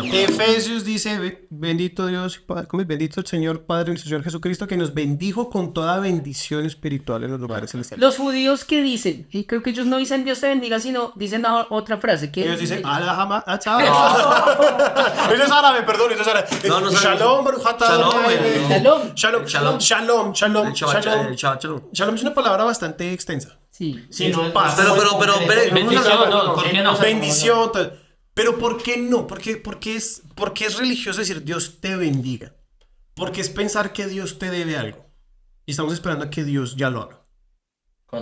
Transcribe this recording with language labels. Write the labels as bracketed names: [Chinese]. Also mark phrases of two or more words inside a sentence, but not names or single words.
[Spanish] Efesios dice, bendito Dios, ¿cómo es? Bendito el Señor Padre, nuestro Señor Jesucristo, que nos bendijo con toda bendición espiritual en los lugares celestiales. Los judíos que dicen, y creo que ellos no dicen Dios te bendiga, sino dicen otra frase. Que Ellos dicen, Alahama, Eso es árabe, perdón, eso es árabe. No, no sabe. [Hebrew] שלום, ברוך אתה [Spanish] Shalom, Adonai. Shalom. Shalom. El chaval. Shalom es una palabra bastante extensa. Sí. Sí, no es... Pero, Bendición, no, ¿por qué no? Bendición. Pero ¿por qué no? Porque es religioso decir Dios te bendiga. Porque es pensar que Dios te debe algo. Y estamos esperando a que Dios ya lo haga.